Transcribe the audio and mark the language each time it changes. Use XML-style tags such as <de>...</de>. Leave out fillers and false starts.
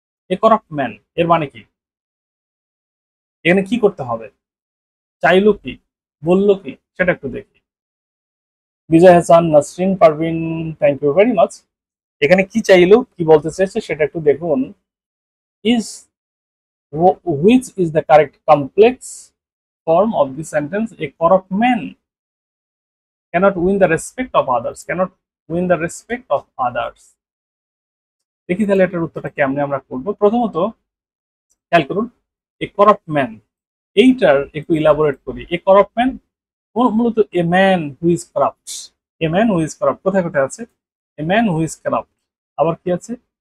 <en>a corrupt man</en> <bn>এর মানে কি? এখানে কি করতে হবে? চাইলো কি, বললো কি, সেটা একটু দেখি। বিজয় Hasan, Nasrin Parvin,</bn> <en>Thank you very much.</en> <bn>এখানে কি চাইলো, কি বলতে চাইছে সেটা একটু দেখুন।</bn> <en>Is, which is the correct complex form of the sentence? A corrupt man cannot win the respect of others, cannot win the respect of others.</en> <bn>দেখি তাহলে এটার উত্তরটা কেমনে আমরা করব। প্রথমত খেয়াল করুন,</bn> <en>a corrupt man,</en> <bn>এইটার একটু ইলাবোরেট করি।</bn> <en>a corrupt man</en> <bn>মূলত</bn> <en>A man who is corrupt. A man who is corrupt</en> <bn>কোথায় কোথায় আছে?</bn> <en>a man who is corrupt,</en> <bn>আবার কি আছে?</bn>